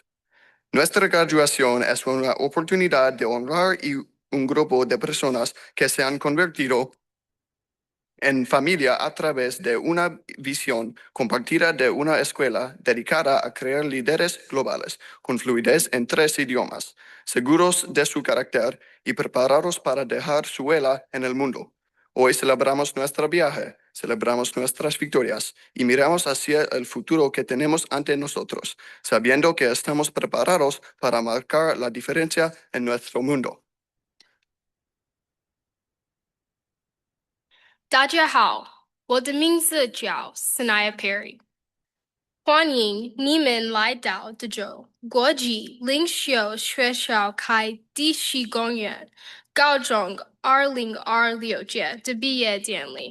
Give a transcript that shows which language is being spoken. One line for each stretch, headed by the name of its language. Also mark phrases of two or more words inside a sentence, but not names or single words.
Spanish: Nuestra graduación es una oportunidad de honrar un grupo de personas que se han convertido en familia a través de una visión compartida de una escuela dedicada a crear líderes globales con fluidez en 3 idiomas, seguros de su carácter y preparados para dejar su huella en el mundo. Hoy celebramos nuestro viaje, celebramos nuestras victorias y miramos hacia el futuro que tenemos ante nosotros, sabiendo que estamos preparados para marcar la diferencia en nuestro mundo.
Chinese: 大家好，我的名字叫 Sanaya Perry。欢迎你们来到德州国际领袖学校开第10公园高中2026届的毕业典礼。